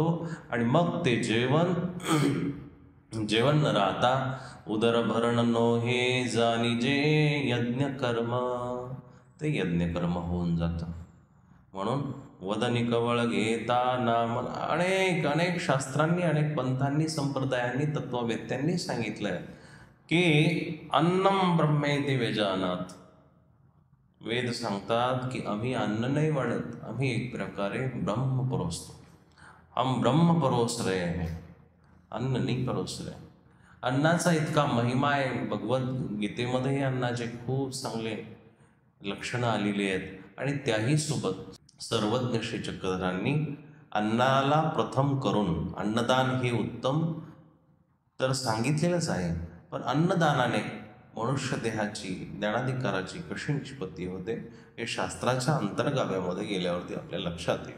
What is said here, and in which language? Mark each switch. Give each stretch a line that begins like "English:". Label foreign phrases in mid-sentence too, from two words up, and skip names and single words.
Marathi: आणि मग ते जेवण न राहता उदर भरण नो हे जाणीजे यज्ञ कर्म, ते यज्ञ कर्म होऊन जातं. म्हणून वदनी कवळ घेता नाम. अनेक शास्त्रांनी, अनेक पंथांनी, संप्रदायांनी, तत्ववेत्यांनी सांगितलंय की
Sanskrit: अन्नम ब्रह्मेति व्यजानात.
Marathi: वेद सांगतात की आम्ही अन्न नाही वाढत, आम्ही एक प्रकारे ब्रह्म परोसतो.
Hindi: हम ब्रह्म परोस रहे हैं, अन्न नाही परोस रहे.
Marathi: अन्नाचा इतका महिमा आहे. भगवद्गीतेमध्येही अन्नाचे खूप चांगले लक्षणं आलेली आहेत आणि त्याही सोबत सर्वज्ञ श्री चक्रधरांनी अन्नाला प्रथम करून अन्नदान हे उत्तम तर सांगितलेलंच आहे, पण अन्नदानाने मनुष्य देहाची ज्ञानाधिकाराची कशी निष्पत्ती होते हे शास्त्राच्या अंतर्गाभ्यामध्ये गेल्यावरती आपल्या लक्षात येईल.